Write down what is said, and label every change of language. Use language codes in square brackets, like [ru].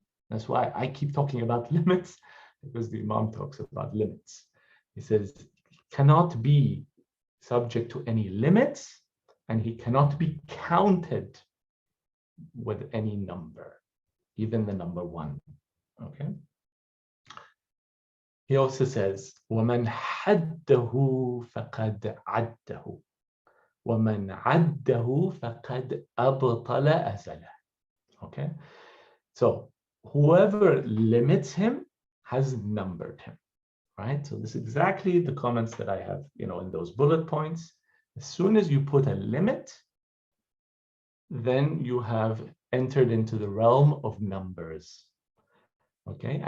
[en] That's why I keep talking about limits, because the Imam talks about limits. He says he cannot be subject to any limits, and he cannot be counted with any number, even the number one. Okay. He also says, [ar] وَمَنْ حَدَّهُ فَقَدْ عَدَّهُ وَمَنْ عَدَّهُ فَقَدْ أَبْطَلَ أَزَلَهُ. [en] Okay. So whoever limits him has numbered him, right? So this is exactly the comments that I have, in those bullet points. As soon as you put a limit, then you have entered into the realm of numbers, okay?